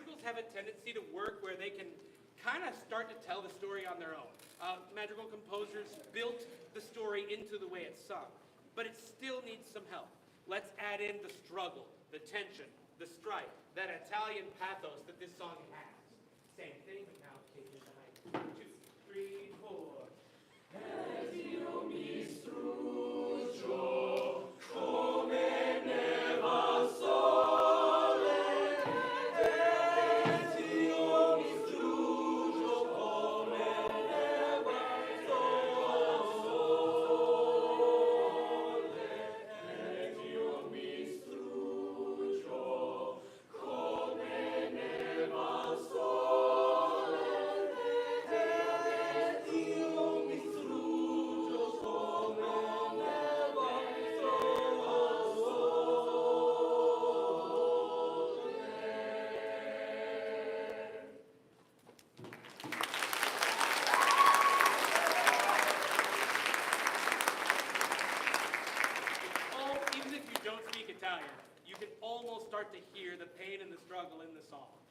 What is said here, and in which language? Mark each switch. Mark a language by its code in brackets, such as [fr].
[en] have a tendency to work where they can kind of start to tell the story on their own. Magical composers built the story into the way it's sung, but it still needs some help. Let's add in the struggle, the tension, the strife, that Italian pathos that this song has. Same thing, but now take it behind. 2, 3, 4. [it] Ed io mi struggo come neva sole. Ed io mi struggo come neva sole. Ed io mi struggo come neva sole. Ed io mi struggo come neva [en] Even if you don't speak Italian, you can almost start to hear the pain and the struggle in the song.